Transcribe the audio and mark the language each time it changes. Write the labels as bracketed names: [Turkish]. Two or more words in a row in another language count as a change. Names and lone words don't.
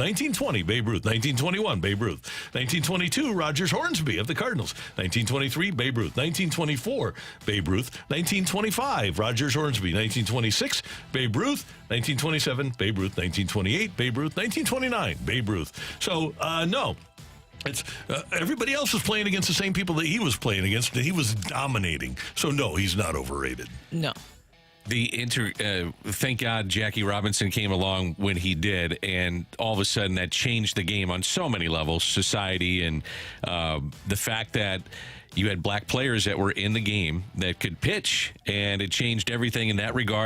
[English] 1920, Babe Ruth. 1921, Babe Ruth. 1922, Rogers Hornsby of the Cardinals. 1923, Babe Ruth. 1924, Babe Ruth. 1925, Rogers Hornsby. 1926, Babe Ruth. 1927, Babe Ruth. 1928, Babe Ruth. 1929, Babe Ruth. So, no. It's everybody else was playing against the same people that he was playing against, and he was dominating. So, no, he's not overrated. No. Thank God Jackie Robinson came along when he did, and all of a sudden that changed the game on so many levels, society, and the fact that you had black players that were in the game that could pitch, and it changed everything in that regard.